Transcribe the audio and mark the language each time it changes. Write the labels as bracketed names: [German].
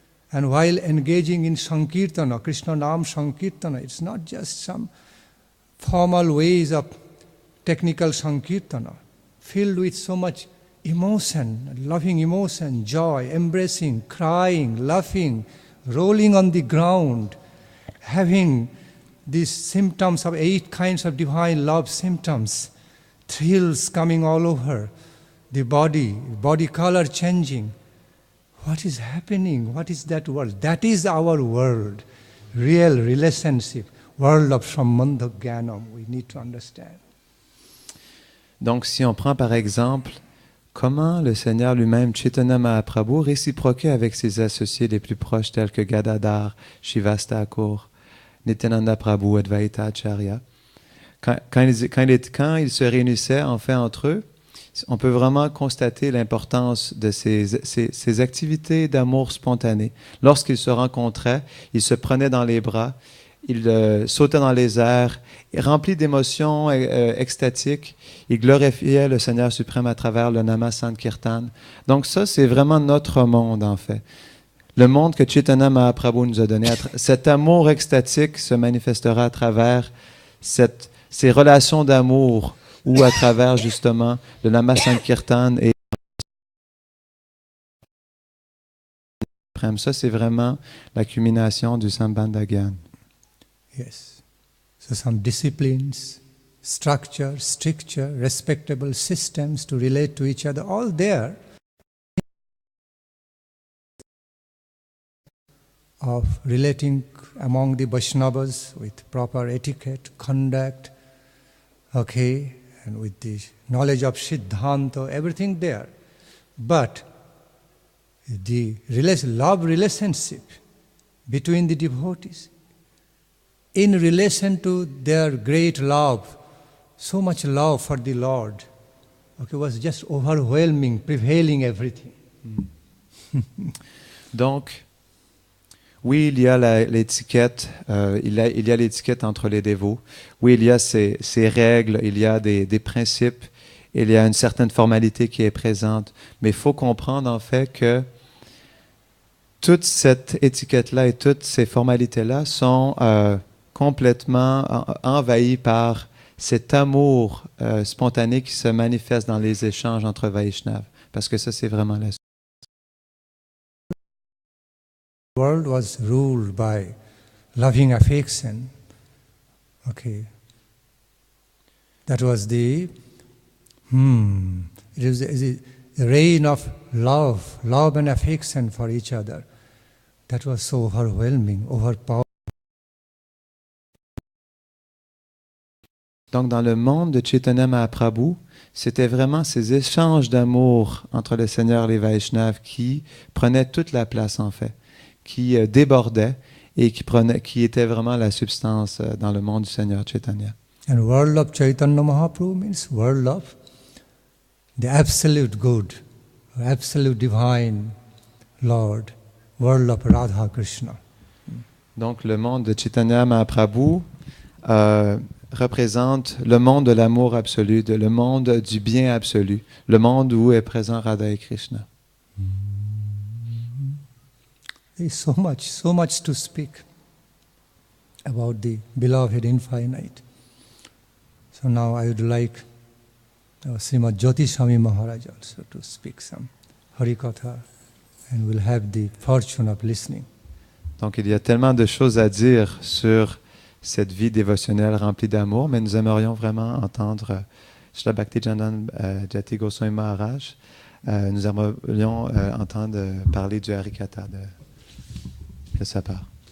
[English] And while engaging in Sankirtana, Krishna Nam Sankirtana, it's not just some formal ways of technical Sankirtana, filled with so much emotion, loving emotion, joy, embracing, crying, laughing, rolling on the ground, having these symptoms of 8 kinds of divine love symptoms, thrills coming all over the body color changing. What is happening? What is that world? That is our world, real relationship, world of Sambandha Jnanam. We need to understand. [French] Donc, si on prend par exemple comment le Seigneur lui-même, Chaitanya Mahaprabhu, réciproquait avec ses associés les plus proches tels que Gadadhar, Srivas Thakur, Nityananda Prabhu, Advaita Acharya. Quand ils se réunissaient en fait entre eux, on peut vraiment constater l'importance de ces activités d'amour spontané. Lorsqu'ils se rencontraient, ils se prenaient dans les bras, ils sautaient dans les airs, remplis d'émotions extatiques, ils glorifiaient le Seigneur suprême à travers le Nama Sankirtan. Donc ça, c'est vraiment notre monde en fait. Le monde que Chaitanya Mahaprabhu nous a donné, cet amour extatique se manifestera à travers ces relations d'amour ou à travers justement le Nama Sankirtan et ça, c'est vraiment la culmination du Sambandha Gyan. [English] Yes. So some disciplines, structure, stricture, respectable systems to relate to each other, all there of relating among the Vaishnavas with proper etiquette, conduct, okay, and with the knowledge of Siddhanta, everything there. But the love relationship between the devotees, in relation to their great love, so much love for the Lord, okay, was just overwhelming, prevailing everything. [French] Donc, oui, il y a l'étiquette, il y a l'étiquette entre les dévots. Oui, il y a ces règles, il y a des principes, il y a une certaine formalité qui est présente. Mais il faut comprendre en fait que toute cette étiquette-là et toutes ces formalités-là sont complètement envahies par cet amour spontané qui se manifeste dans les échanges entre Vaishnavas. Parce que ça, c'est vraiment la [English] The world was ruled by loving affection. Okay. That was the it was the reign of love and affection for each other. That was so overwhelming, overpowering. [French] Donc, dans le monde de Chaitanya Mahaprabhu, c'était vraiment ces échanges d'amour entre le Seigneur et les Vaishnavas qui prenaient toute la place en fait, qui débordaient et qui étaient vraiment la substance dans le monde du Seigneur Chaitanya. [English] And world of Chaitanya Mahaprabhu means world of the absolute good, absolute divine Lord, world of Radha Krishna. [French] Donc, le monde de Chaitanya Mahaprabhu représente le monde de l'amour absolu, le monde du bien absolu, le monde où est présent Radha et Krishna. [English] There is so much to speak about the beloved infinite. So now I would like Srimad Jyoti Swami Maharaj also to speak some Harikatha, and we'll have the fortune of listening. [French] Donc il y a tellement de choses à dire sur cette vie dévotionnelle remplie d'amour, mais nous aimerions vraiment entendre Srila Bhaktijananda Jyoti Goswami Maharaj. Nous aimerions entendre parler du Harikatha de sa part.